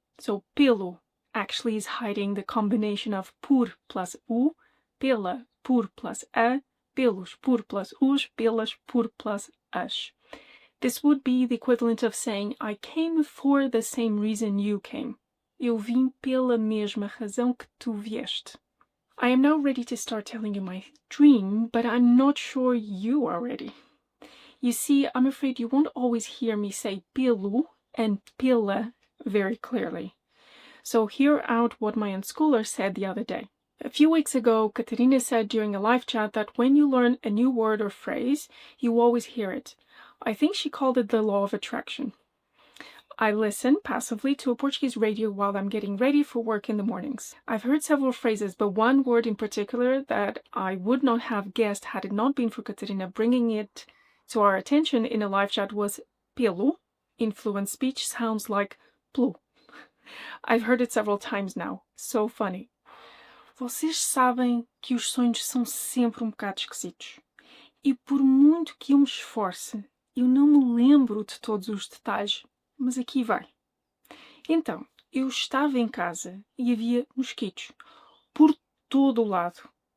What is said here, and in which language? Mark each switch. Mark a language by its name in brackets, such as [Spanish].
[English] So pelo actually is hiding the combination of por plus u, pela por plus a, pelos por plus os, pelas por plus as. This would be the equivalent of saying, I came for the same reason you came. [Portuguese] Eu vim pela mesma razão que tu vieste. [English] I am now ready to start telling you my dream, but I'm not sure you are ready. You see, I'm afraid you won't always hear me say pelo and pela very clearly. So hear out what my unschooler said the other day. A few weeks ago, Catarina said during a live chat that when you learn a new word or phrase, you always hear it. I think she called it the law of attraction. I listen passively to a Portuguese radio while I'm getting ready for work in the mornings. I've heard several phrases, but one word in particular that I would not have guessed had it not been for Catarina bringing it to our attention in a live chat was pelo. In fluent speech sounds like plu. I've heard it several times now. So funny. [Portuguese] Vocês sabem que os sonhos são sempre bocado esquisitos. E por muito que eu me esforce, eu não me lembro de todos os detalhes, mas aqui vai. Então, eu estava em casa e havia mosquitos por todo o lado.